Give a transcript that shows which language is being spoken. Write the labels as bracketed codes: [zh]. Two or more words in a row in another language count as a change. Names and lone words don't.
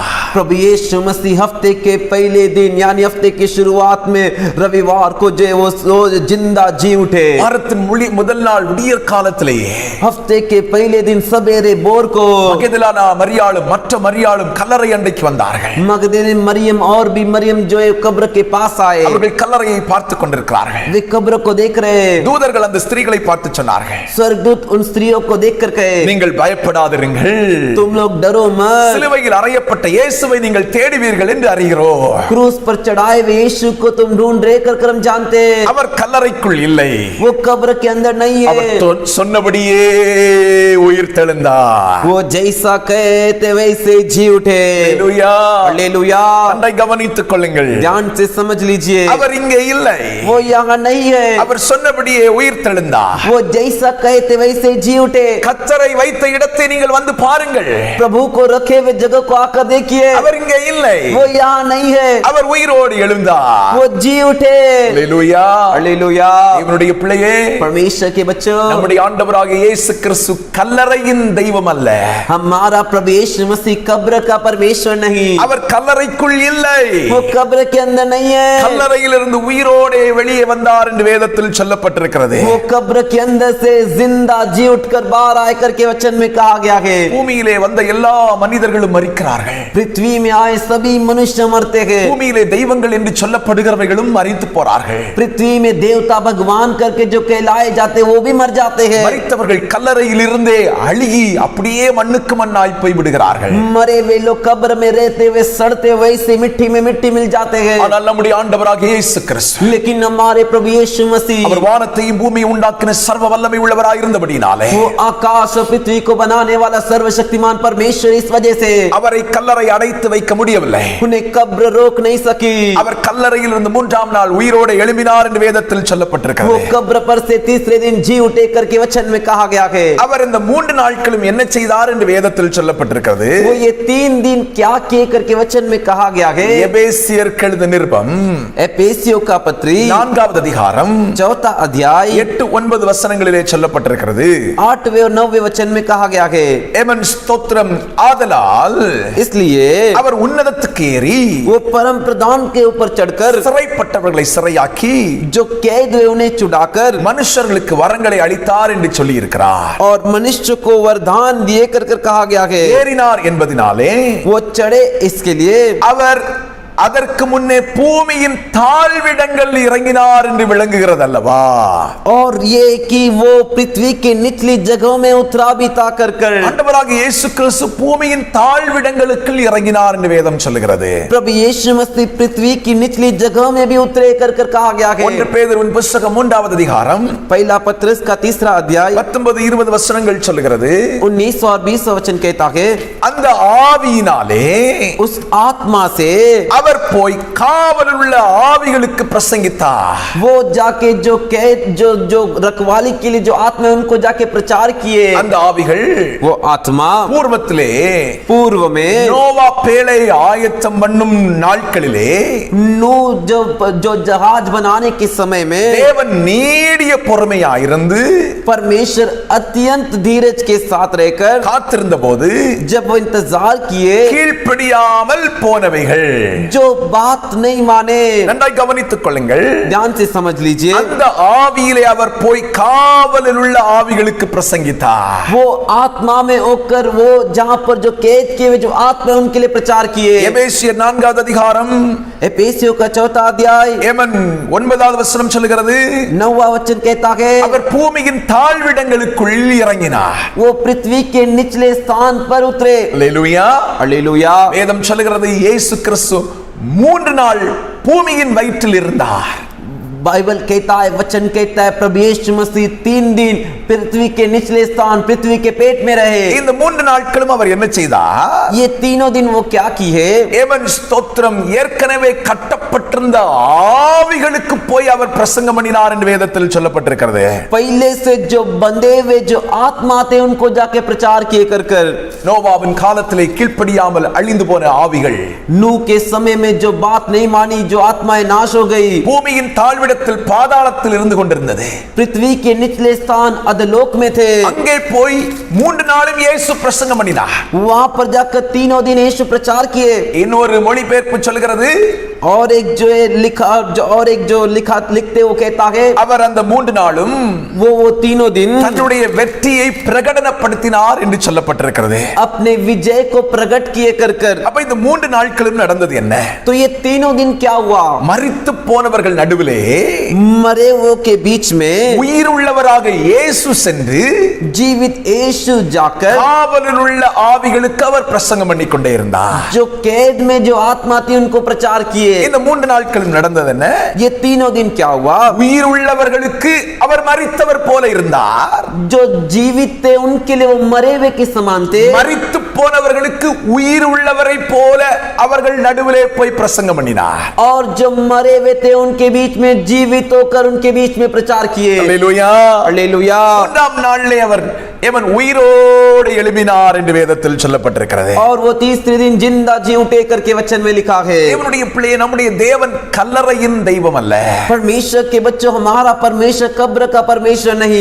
[hi] प्रभु यीशु मसीह हफ्ते के पहले दिन यानी हफ्ते की शुरुआत में रविवार को जो वो जिंदा जी उठे. [ta] வாரத்தின் முதல் நாள் விடியற் காலத்திலேயே [hi] हफ्ते के पहले दिन सवेरे बोर को [ta] மகதலேனா மரியாளும் மற்ற மரியாளும் கல்லறை அண்டைக்கு வந்தார்கள். [hi] मगदलेने मरियम और भी मरियम जो है कब्र के पास आए. [ta] அவர்கள் கல்லறையை பார்த்து கொண்டிருக்கிறார்கள். [hi] वे कब्र को देख रहे. [ta] தூதர்கள் அந்த ஸ்திரீகளை பார்த்து சொன்னார்கள், [hi] स्वर्गदूत उन स्त्रियों को देख कर कहे, [ta] நீங்கள் பயப்படாதிருங்கள், [hi] तुम लोग डरो मत, [ta] சிலுவையில் அறையப்பட்ட இயேசுவை நீங்கள் தேடுவீர்கள் என்று அறிகிறோம். [hi] क्रूस पर चढ़ाए हुए यीशु को तुम ढूंढ रहे कर हम जानते. [ta] அவர் கல்லறைக்குள் இல்லை, [hi] वो कब्र के अंदर नहीं है. [ta] அவர் சொன்னபடியே உயிர் தெழுந்தார். [hi] वो जैसा कहते वैसे जी उठे. [ta] ஹalleluya [hi] हालेलुया. [ta] அண்டை கவனித்துக் கொள்ளுங்கள், [hi] ध्यान से समझ लीजिए, [ta] அவர் இங்கே இல்லை, [hi] वो यहाँ नहीं है. [ta] அவர் சொன்னபடியே உயிர் தெழுந்தார். [hi] वो जैसा कहते वैसे जी उठे. [ta] கர்த்தரை வைத்த இடத்தை நீங்கள் வந்து பாருங்கள், [hi] प्रभु को रखे हुए जगह को आकर देखिए, [ta] அவர் இங்கே இல்லை, [hi] वो यहाँ नहीं है. [ta] அவர் உயிரோடு எழுந்தார். [hi] वो जी उठे. [ta] ஹalleluya [hi] हालेलुया. [ta] இவனுடைய பிள்ளையே, [hi] परमेश्वर के बच्चों, [ta] நம்முடைய ஆண்டவராகிய இயேசு கிறிஸ்து கல்லறையின் தெய்வம் அல்ல, [hi] हमारा प्रभु यीशु मसीह कब्र का परमेश्वर नहीं. [ta] அவர் கல்லறைக்குள் இல்லை, [hi] वो कब्र के अंदर नहीं है. [ta] கல்லறையிலிருந்து உயிரோடே வெளியே வந்தார் என்று வேதத்தில் சொல்லப்பட்டிருக்கிறது. [hi] वो कब्र के अंदर से जिंदा जी उठकर बाहर आकर के वचन में कहा गया है. [ta] பூமியிலே வந்த எல்லா மனிதர்களும் மரிக்கிறார்கள், [hi] पृथ्वी में आए सभी मनुष्य मरते हैं. [ta] பூமியிலே தெய்வங்கள் என்று சொல்லப்படுகிறவைகளும் மரித்து போறார்கள். [hi] पृथ्वी में देवता भगवान करके जो कहलाए जाते वो भी मर जाते हैं. [ta] மரித்தவர்கள் கல்லறையில் இருந்தே அழுகி அப்படியே மண்ணுக்கு மண்ணாய் போய் விடுகிறார்கள். [hi] मरे वे लोग कब्र में रहते हुए सड़ते वैसे मिट्टी में मिट्टी मिल जाते हैं. [ta] ஆனால் நம்முடைய ஆண்டவராகிய இயேசு கிறிஸ்து, [hi] लेकिन हमारे प्रभु यीशु मसीह, [ta] அவர் வானத்தையும் பூமியை உண்டாக்கின சர்வ வல்லமை உள்ளவராய் இருந்தபடினாலே, [hi] वो आकाश और पृथ्वी को बनाने वाला सर्वशक्तिमान परमेश्वर, इस वजह से [ta] அவரை கல்லறை அடைத்து வைக்க முடியவில்லை. [hi] उन्हें कब्र रोक नहीं सकी. [ta] அவர் கல்லறையில் இருந்து மூன்றாம் நாள் உயிரோடு எழும்பினார் என்று வேதத்தில் [hi] वो [ta] சொல்லப்பட்டிருக்கிறது. [hi] कब्र पर से तीसरे दिन जी उठे करके वचन में कहा गया है. [ta] அவர் இந்த 3 நாட்களும் என்ன செய்தார் என்று வேதத்தில் சொல்லப்பட்டிருக்கிறது. [hi] वो ये 3 दिन क्या किए करके वचन में कहा गया है. [ta] எபேசியருக்கு எழுதின நிருபம் [hi] एफेसियों का पत्री [ta] 4வது அதிகாரம் [hi] 4 अध्याय [ta] 8-9 வசனங்களிலே சொல்லப்பட்டிருக்கிறது. [hi] 8वें और 9वें वचन में कहा गया है. [ta] ஏமன் ஸ்தோத்திரம். ஆதலால் [hi] इसलिए [ta] அவர் உன்னதத்துக்கு ஏறி [hi] वो परम प्रधान के ऊपर चढ़कर [ta] சிறைப்பட்டவர்களை சிறையாக்கி [hi] जो कैद हुए उन्हें छुड़ाकर [ta] மனுஷர்களுக்கு வரங்களை அளித்தார் என்று சொல்லி இருக்கிறார். [hi] और मनुष्य को वरदान दिए कर कहा गया है. [ta] ஏறினார் என்பதினாலே [hi] वो चढ़े इसके लिए [ta] அவர் அதற்கு முன்னே பூமியின் தாழ்விடங்கள் இறங்கினார் என்று விளங்குகிறது அல்லவா. [hi] और ये कि वो पृथ्वी के निचली जगहों में उतरा भी था कर [ta] ஆண்டவராகிய இயேசு கிறிஸ்து பூமியின் தாழ்விடங்களுக்கு இறங்கினார் என்று வேதம் சொல்லுகிறது. [hi] प्रभु यीशु मसीह पृथ्वी की निचली जगहों में भी उतरे कर कहा गया है. [ta] 1 பேதுருவின் புத்தகம் 3வது அதிகாரம் [hi] पहला पत्रस का 3रा अध्याय [ta] 19-20 வசனங்கள் சொல்லுகிறது. [hi] 19 और 20 वचन कहता है, [ta] அந்த ஆவியினாலே [hi] उस आत्मा से [ta] அவர் போய் காவலில் உள்ள ஆவிகளுக்கு பிரசங்கித்தார். [hi] वो जाके जो कैद जो रखवाली के लिए जो आत्मा है उनको जाके प्रचार किए. [ta] அந்த ஆவிகள் [hi] वो आत्मा [ta] பூர்வத்திலே [hi] पूर्व में [ta] நோவா பேழை ஆயத்தம் பண்ணும் நாட்களிலே [hi] नू जो जहाज बनाने के समय में [ta] தேவன் நீடிய பொறுமையாயிருந்து [hi] परमेश्वर अत्यंत धीरज के साथ रहकर [ta] காத்திருந்த போது [hi] जब वो इंतजार किए [ta] கீழ்ப்படியாமல் போனவைகள், [hi] जो बात नहीं माने. [ta] நன்றாய் கவனித்துக் கொள்ளுங்கள். [hi] ध्यान से समझ लीजिए, [ta] அந்த ஆவியிலே அவர் போய் காவலில் உள்ள ஆவிகளுக்கு பிரசங்கித்தார். [hi] वो आत्मा में होकर वो जहां पर जो कैद किए हुए जो आत्मा है उनके लिए प्रचार किए. [ta] எபேசியர் 4வது அதிகாரம் [hi] एफेसियों का 4 अध्याय [ta] ஏமன் 9வது வசனம் சொல்லுகிறது, [hi] 9वां वचन कहता है, [ta] அவர் பூமியின் தாழ்விடங்களுக்குள் இறங்கினார். [hi] वो पृथ्वी के निचले स्थान पर उतरे. [ta] அல்லேலூயா. [hi] हालेलुया. [ta] வேதம் சொல்லுகிறது, இயேசு கிறிஸ்து 3 நாள் பூமியின் வயிற்றில் இருந்தார். [hi] बाइबल कहता है, वचन कहता है, प्रभु यीशु मसीह 3 दिन पृथ्वी के निचले स्थान पृथ्वी के पेट में रहे. [ta] இந்த 3 நாட்களும் அவர் என்ன செய்தார்? [hi] ये तीनों दिन वो क्या की है? [ta] ஏமன் ஸ்தோத்திரம். ஏற்கனவே கட்டப்பட்டிருந்த ஆவிகளுக்கு போய் அவர் பிரசங்கம் பண்ணினார் என்று வேதத்தில் சொல்லப்பட்டிருக்கிறது. [hi] पहले से जो बंधे हुए जो आत्मा थे उनको जाके प्रचार किए कर [ta] நோவாவின் காலத்திலே கீழ்ப்படியாமல் அழிந்து போன ஆவிகள், [hi] नूह के समय में जो बात नहीं मानी जो आत्माएं नाश हो गई, [ta] பூமியின் தாழ்விடத்தில் பாதாளத்தில் இருந்து கொண்டிருந்தது. [hi] पृथ्वी के निचले स्थान अधलोक में थे। [ta] அங்கே போய் 3 நாளும் இயேசு பிரசங்கம் பண்ணினார். [hi] वहां पर जाकर 3 दिन यीशु प्रचार किए। [ta] இன்னொரு மொழிபெயர்ப்பு சொல்கிறது, [hi] और एक जो लिखते वो कहता है, [ta] அவர் அந்த 3 நாளும் [hi] वो 3 दिन [ta] தன்னுடைய வெற்றியை பிரகடனப்படுத்தினார் என்று சொல்லப்பட்டிருக்கிறது. [hi] अपने विजय को प्रकट किए कर। [ta] அப்ப இந்த 3 நாட்களும் நடந்தது என்ன? [hi] तो ये 3 दिन क्या हुआ? [ta] மரித்து போனவர்கள் நடுவிலே [hi] मरे वो के बीच में [ta] உயிர் உள்ளவராக இயேசு சென்று [hi] जीवित यीशु जाकर [ta] காவலில் உள்ள ஆவிகளுக்கு அவர் பிரசங்கம் பண்ணி கொண்டே இருந்தார். [hi] जो कैद में जो आत्मा थी उनको प्रचार किए। [ta] இந்த 3 நாட்களும் நடந்தது என்ன? [hi] ये 3 दिन क्या हुआ? [ta] உயிர் உள்ளவர்களுக்கு அவர் மரித்தவர் போல இருந்தார். [hi] जो जीवित थे उनके लिए वो मरे हुए के समान थे। [ta] மரித்து போனவர்களுக்கு உயிர் உள்ளவரை போல அவர்கள் நடுவிலே போய் பிரசங்கம் பண்ணினார். [hi] और जो मरे हुए थे उनके बीच में जीवित होकर उनके बीच में प्रचार किए। [ta] அல்லேலூயா. [hi] हालेलुया। [ta] 3ஆம் நாளிலே அவர் உயிரோடு எழும்பினார் என்று வேதத்தில் சொல்லப்பட்டிருக்கிறது. [hi] और वो 3 दिन जिंदा जी उठे करके वचन में लिखा है। [ta] தேவனுடைய பிள்ளையே, நம்முடைய தேவன் கல்லறையின் தெய்வம் அல்ல. [hi] परमेश्वर के बच्चों, हमारा परमेश्वर कब्र का परमेश्वर नहीं।